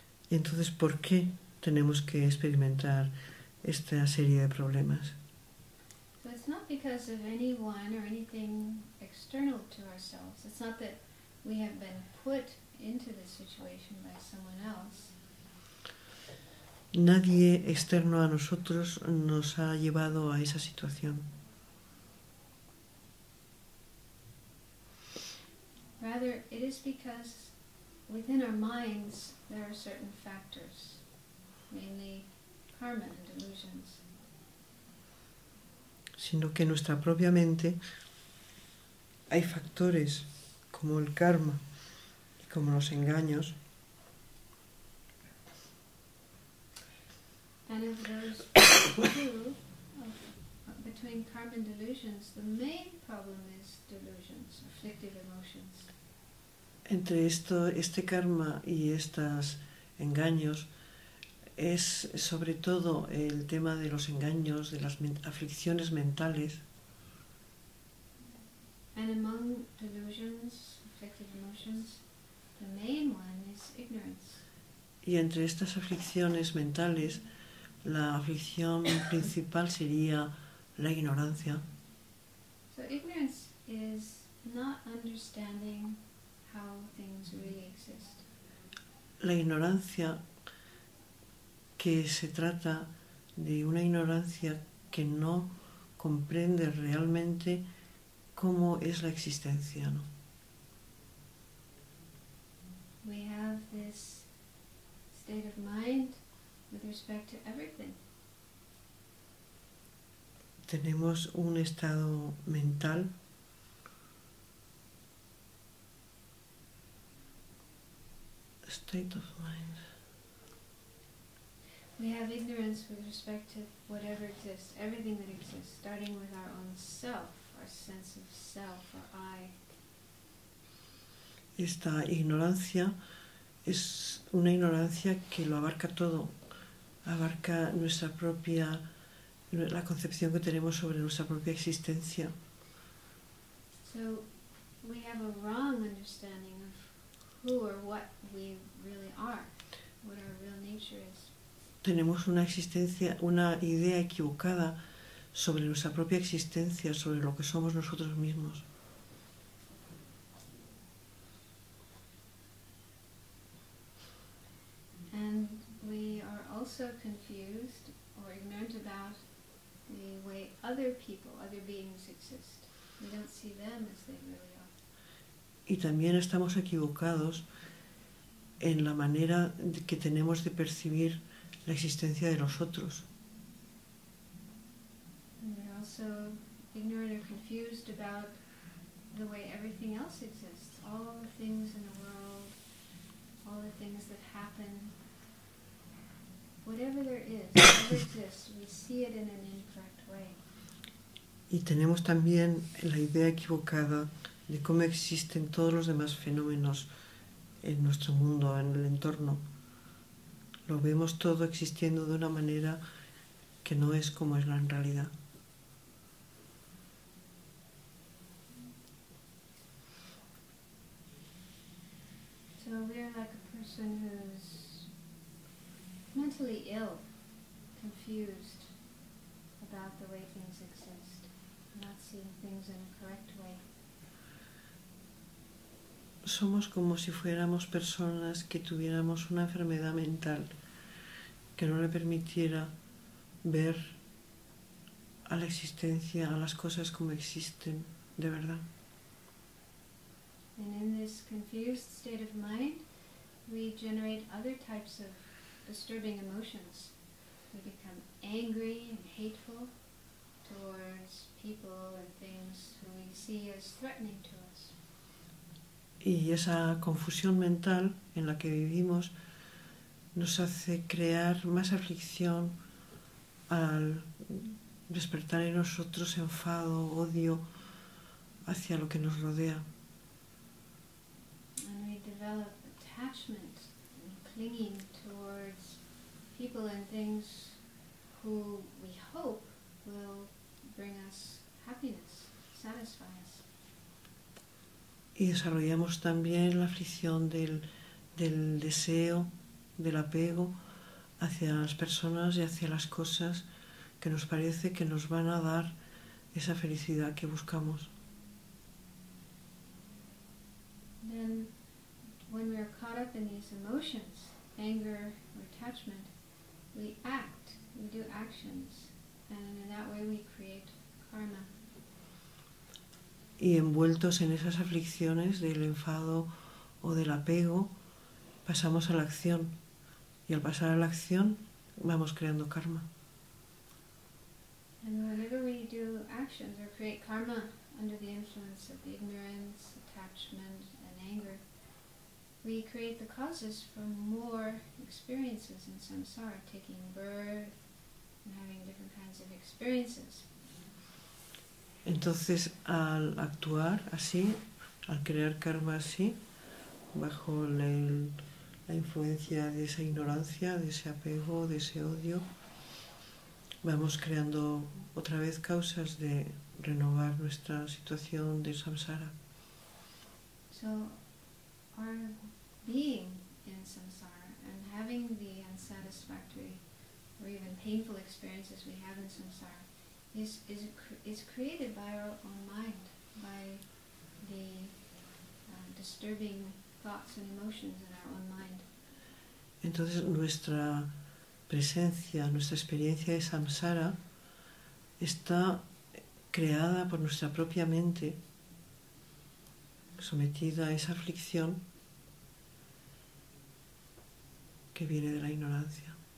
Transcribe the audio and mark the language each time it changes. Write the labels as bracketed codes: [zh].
[es] Y entonces, ¿por qué tenemos que experimentar esta serie de problemas? [en] So it's not because of anyone or anything external to ourselves. It's not that we have been put into this situation by someone else. [es] Nadie externo a nosotros nos ha llevado a esa situación. [en] Rather, it is because within our minds there are certain factors, mainly karma and delusions. [es] Sino que en nuestra propia mente hay factores como el karma y como los engaños, [en] And of those two, between karma and delusions, the main problem is delusions, afflictive emotions. [es] entre este karma y estos engaños es sobre todo el tema de los engaños, de las aflicciones mentales. [en] And among delusions, afflictive emotions, the main one is ignorance. [es] Y entre estas aflicciones mentales, la aflicción principal sería la ignorancia. [en] So ignorance is not understanding how things really exist. [es] La ignorancia, que se trata de una ignorancia que no comprende realmente cómo es la existencia, ¿no? [en] We have this state of mind with respect to everything. [es] Tenemos un estado mental [en] state of mind. We have ignorance with respect to whatever exists, everything that exists, starting with our own self, our sense of self, our I. [es] Esta ignorancia es una ignorancia que lo abarca todo, abarca nuestra propia, la concepción que tenemos sobre nuestra propia existencia. [en] So we have a wrong understanding of who or what we really are, what our real nature is. [es] Tenemos una idea equivocada sobre nuestra propia existencia, sobre lo que somos nosotros mismos. [en] And we are also confused or ignorant about the way other people, other beings exist. We don't see them as they really are. [es] Y también estamos equivocados en la manera que tenemos de percibir la existencia de los otros. [en] And we're also ignorant or confused about the way everything else exists. All the things in the world, all the things that happen, whatever there is, whatever exists, we see it in an incorrect way. [es] Y tenemos también la idea equivocada de cómo existen todos los demás fenómenos en nuestro mundo, en el entorno. Lo vemos todo existiendo de una manera que no es como es en realidad. [en] So we're like a person who's mentally ill, confused about the way things exist, not seeing things in a correct way. [es] Somos como si fuéramos personas que tuviéramos una enfermedad mental que no le permitiera ver a la existencia, a las cosas como existen de verdad. [en] And in this confused state of mind, we generate other types of disturbing emotions. We become angry and hateful towards people and things who we see as threatening to us. [es] Y esa confusión mental en la que vivimos nos hace crear más aflicción al despertar en nosotros enfado, odio hacia lo que nos rodea. [en] And we develop attachment and clinging towards people and things who we hope will bring us happiness, satisfy us. [es] Y desarrollamos también la aflicción del del deseo, del apego hacia las personas y hacia las cosas que nos parece que nos van a dar esa felicidad que buscamos. [en] Then, when we are caught up in these emotions, anger or attachment, we act, we do actions, and in that way we create karma. [es] Y envueltos en esas aflicciones del enfado o del apego, pasamos a la acción. Y al pasar a la acción, vamos creando karma. [en] And whenever we do actions or create karma under the influence of the ignorance, attachment, and anger, we create the causes for more experiences in samsara, taking birth and having different kinds of experiences. [es] Entonces, al actuar así, al crear karma así, bajo la influencia de esa ignorancia, de ese apego, de ese odio, vamos creando otra vez causas de renovar nuestra situación de samsara. [en] So, our being in samsara and having the unsatisfactory or even painful experiences we have in samsara is created by our own mind, by the disturbing thoughts and emotions in our own mind. [es] Entonces nuestra presencia, nuestra experiencia de samsara está creada por nuestra propia mente, sometida a esa aflicción que viene de la ignorancia.